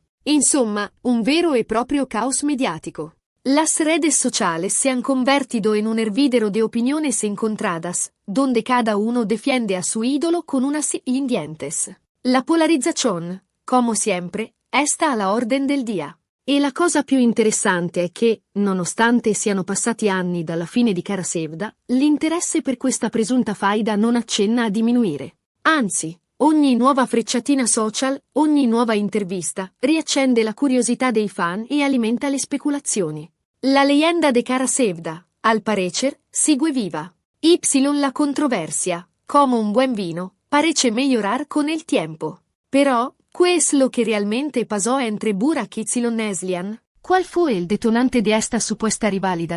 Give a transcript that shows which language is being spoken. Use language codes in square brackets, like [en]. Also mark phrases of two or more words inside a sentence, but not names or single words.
[it] Insomma, un vero e proprio caos mediático. [es] Las redes sociales se han convertido en un hervidero de opiniones encontradas, donde cada uno defiende a su ídolo con unas y dientes. [it] La polarizzazione, come sempre, [es] está a la orden del día. [it] E la cosa più interessante è che, nonostante siano passati anni dalla fine di Cara Sevda, l'interesse per questa presunta faida non accenna a diminuire. Anzi, ogni nuova frecciatina social, ogni nuova intervista, riaccende la curiosità dei fan e alimenta le speculazioni. [es] La leyenda de Cara Sevda, al parecer, sigue viva. Y la controversia, como un buen vino, parece mejorar con el tiempo. Però, ¿qué es lo que realmente pasó entre Burak y Neslihan? ¿Cuál fue el detonante de esta supuesta rivalidad?